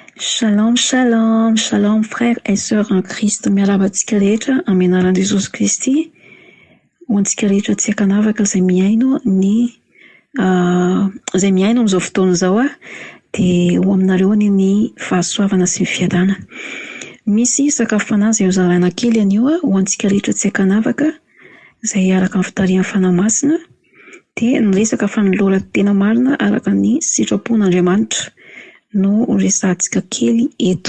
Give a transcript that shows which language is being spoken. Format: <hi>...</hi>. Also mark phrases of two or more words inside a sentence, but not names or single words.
<he>Shalom, shalom, shalom</he> <fr>frères et sœurs en Christ.</fr> <mg>Miarahaba antsika rehetra amin'ny anaran'i Jesosy Kristy. Ho antsika rehetra tsy ankanavaka izay miaino amin'izao fotoana izao dia ho aminareo ny fahasoavana sy ny fiadana. Misy sakafo fanahy izay hozaraina kely anio ho antsika rehetra tsy ankanavaka izay araka ny fitarian'ny fanahy masina dia niresaka fanoloran-tena marina araka ny sitrapon'Andriamanitra no resahantsika kely eto.</mg>